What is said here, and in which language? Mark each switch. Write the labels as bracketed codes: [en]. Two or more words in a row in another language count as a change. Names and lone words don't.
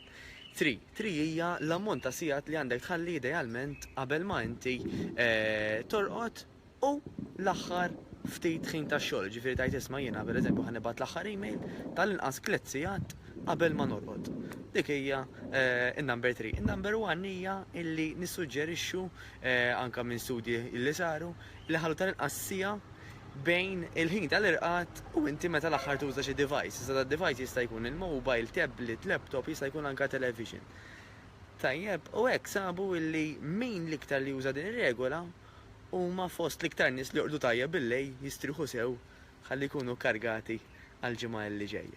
[mt] 3 hija l-ammont ta' sigħat li għandek tħalli idealment qabel ma inti torqod u l-aħħar ftit ħin tax-xogħol. Ġifieri tajt isma' jiena pereżempju ħanibgħat l-aħħar email tal-inqas 3 sigħat qabel ma norqod. Dik hija in-number 3. In-number 1 hija illi nissuġġerixxu anke minn studji li saru li ħallu tal-inqas siegħa bejn il-ħin tal-irqad u inti meta l-aħħar tuża xi device. Issa device jista' jkun il-mobile, tablet, laptop, jista' jkun anke television. Tajjeb, u hekk sabu illi min l-iktar li juża din ir-regola huma fost l-iktar nies li jorqdu tajjeb billej jistrieħu sew ħalli jkunu kargati għall-ġimgħa li ġejja.